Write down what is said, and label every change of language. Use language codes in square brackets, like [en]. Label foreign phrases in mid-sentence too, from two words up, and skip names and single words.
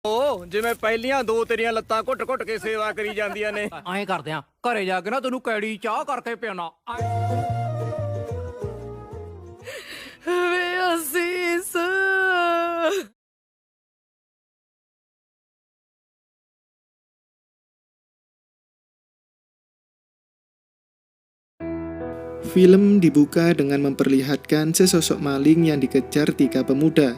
[pa] ਜਿਵੇਂ ਪਹਿਲੀਆਂ ਦੋ ਤੇਰੀਆਂ ਲੱਤਾਂ ਘੁੱਟ-ਘੁੱਟ ਕੇ ਸੇਵਾ ਕਰੀ ਜਾਂਦੀਆਂ ਨੇ। ਐਂ ਕਰਦੇ ਆ, ਘਰੇ ਜਾ ਕੇ ਨਾ ਤੈਨੂੰ ਕੈੜੀ ਚਾਹ ਕਰਕੇ ਪਿਆਣਾ। ਵੇ ਅਸੀਸ [id] Film dibuka dengan memperlihatkan sesosok maling yang dikejar 3 pemuda.